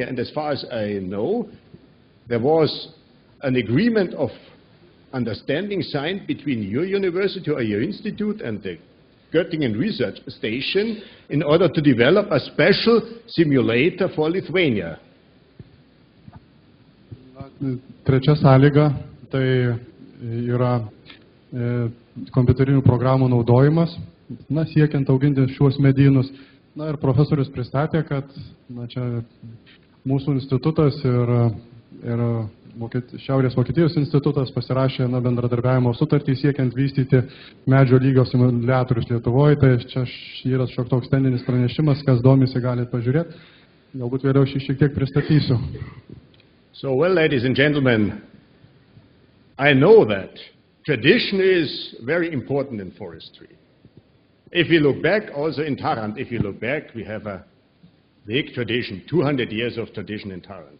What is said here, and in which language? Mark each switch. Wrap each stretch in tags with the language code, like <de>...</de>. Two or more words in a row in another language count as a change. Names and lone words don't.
<en>And as far as I know, there was an agreement of understanding signed between your university or your institute and the Göttingen Research Station in order to develop a special simulator for Lithuania.</en> <lt>Trečia sąlyga tai yra kompiuterinių programų naudojimas, siekiant auginti šiuos medynus. Ir profesorius pristatė, kad čia mūsų institutas ir Šiaurės Vokietijos institutas pasirašė bendradarbiavimo sutartį siekiant vystyti medžio lygio simuliatorius Lietuvoje. Tai čia yra šiek toks tendinis pranešimas, kas domisi, galite pažiūrėti. Galbūt vėliau šiek tiek pristatysiu.</lt> <en>So, well, ladies and gentlemen, I know that tradition is very important in forestry. If you look back, also in Tarrant, if you look back, we have a big tradition, 200 years of tradition in Tarrant.</en>